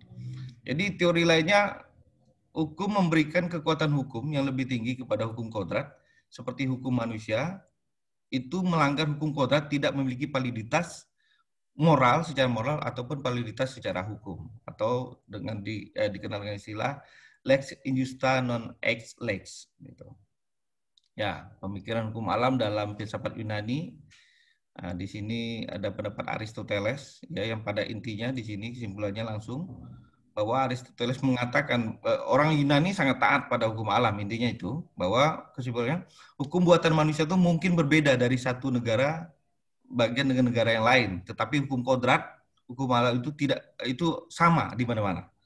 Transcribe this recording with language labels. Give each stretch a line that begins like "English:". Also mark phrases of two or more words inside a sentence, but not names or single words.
Indonesian: Jadi teori lainnya, hukum memberikan kekuatan hukum yang lebih tinggi kepada hukum kodrat, seperti hukum manusia, itu melanggar hukum kodrat tidak memiliki validitas moral secara moral ataupun validitas secara hukum, atau dengan dikenal dengan istilah
Latin: lex injusta non ex lex.
Indonesian: Gitu. Ya, pemikiran hukum alam dalam filsafat Yunani. Nah, di sini ada pendapat Aristoteles, ya, yang pada intinya di sini kesimpulannya langsung bahwa Aristoteles mengatakan orang Yunani sangat taat pada hukum alam. Intinya itu bahwa kesimpulannya hukum buatan manusia itu mungkin berbeda dari satu negara bagian dengan negara yang lain, tetapi hukum kodrat, hukum alam itu tidak, itu sama di mana-mana.